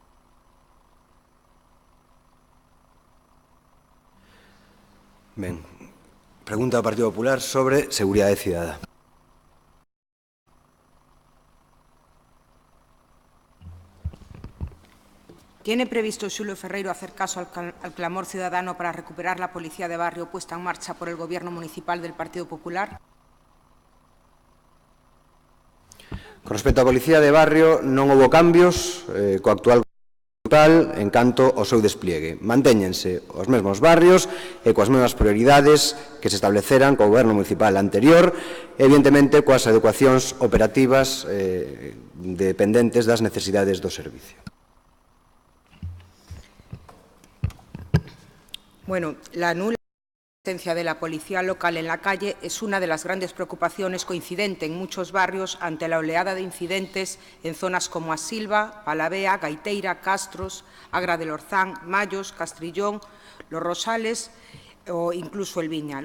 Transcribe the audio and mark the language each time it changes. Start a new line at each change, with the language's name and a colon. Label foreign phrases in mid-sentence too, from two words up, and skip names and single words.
Galician: Ben, pregunta ao Partido Popular sobre seguridade cidadá.
Spanish: ¿Tiene previsto Xulio Ferreiro hacer caso al clamor ciudadano para recuperar la policía de barrio puesta en marcha por el Gobierno municipal del Partido Popular?
Galician: Con respecto á policía de barrio, non houbo cambios co actual en canto ao seu despliegue. Mantéñense os mesmos barrios e coas mesmas prioridades que se estableceran co Goberno municipal anterior, evidentemente coas adecuacións operativas dependentes das necesidades do servicio.
Spanish: Bueno, la nula presencia de la policía local en la calle es una de las grandes preocupaciones coincidente en muchos barrios ante la oleada de incidentes en zonas como Asilva, Palavea, Gaiteira, Castros, Agra del Orzán, Mayos, Castrillón, Los Rosales o incluso El Viña.